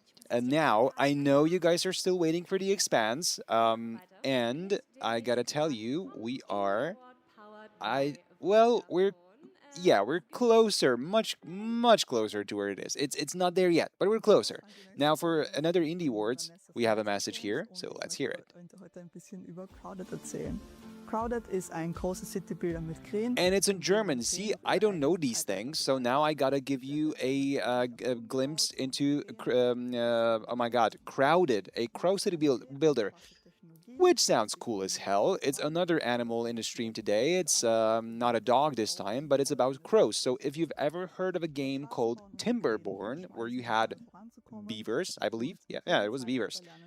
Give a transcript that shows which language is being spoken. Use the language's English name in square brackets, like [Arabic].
[English] And now I know you guys are still waiting for the expanse, and I gotta tell you, we're closer, much closer to where it is. It's not there yet, but we're closer. Now for another Indie Awards, we have a message here, so let's hear it. [German] Crowded ist ein großes Citybilder mit Krähen. [English] And it's in German. See, I don't know these things, so now I gotta give you a glimpse into, oh my god, Crowded, a Crow City builder. Which sounds cool as hell. It's another animal in the stream today. It's not a dog this time, but it's about crows. So if you've ever heard of a game called Timberborn, where you had beavers, I believe. Yeah, it was beavers.